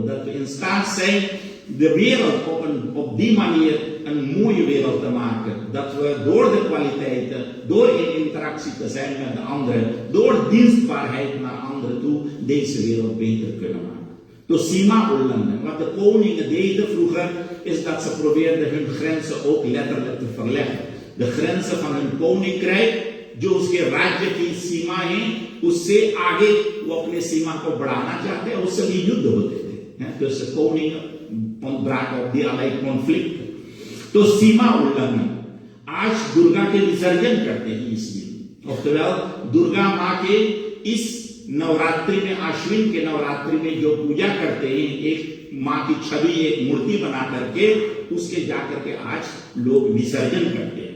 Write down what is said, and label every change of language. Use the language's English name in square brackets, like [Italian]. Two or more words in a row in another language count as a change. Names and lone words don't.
[Dutch] Dat we in staat zijn de wereld op die manier een mooie wereld te maken. Dat we door de kwaliteiten, door in interactie te zijn met de anderen, door dienstbaarheid naar anderen toe, deze wereld beter kunnen maken. Dus [Hindi] सीमा उल्लंघन. [Dutch] Wat de koningen deden vroeger, is dat ze probeerden hun grenzen ook letterlijk te verleggen. De grenzen van hun koninkrijk, [Hindi] जो उसके राज्य की सीमा है, उससे आगे वो अपने सीमा को बढ़ाना चाहते हैं, उससे भी युद्ध होते थे. [Dutch] Dus de koning ontbrak op die allerlei conflicten. [Hindi] तो सीमा उल्लंघन. आज दुर्गा के विसर्जन करते हैं इस दिन. Oftewel, दुर्गा माँ के इस नवरात्रि में, आश्विन के नवरात्रि में जो पूजा करते हैं, एक माँ की छवि, एक मूर्ति बना करके उसके जाकर के आज लोग विसर्जन करते हैं.